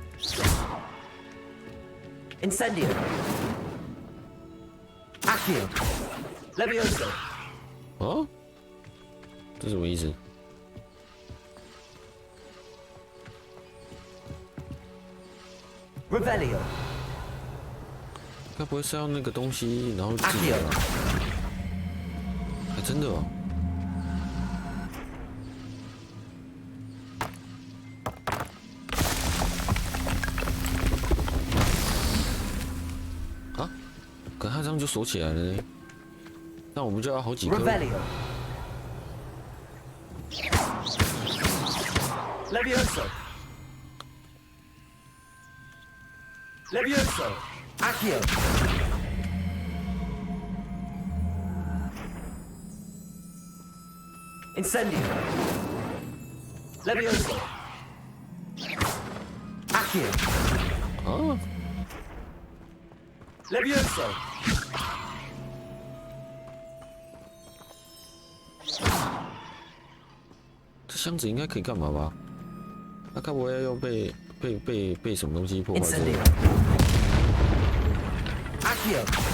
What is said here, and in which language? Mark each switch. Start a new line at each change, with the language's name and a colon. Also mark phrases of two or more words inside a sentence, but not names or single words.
Chinese: Incendio. Accio. Levioso. 哦，这什么意思？ Revelio. 该不会是要那个东西，然后自己？还真的哦。可他这样就锁起来了呢，那我们就要好几个。 Revelio. Levioso. Levioso. Accio. Incendio. Levioso. Accio. 啊 Levioso. 这箱子应该可以干嘛吧？那该不会要被什么东西破坏过？ Accio.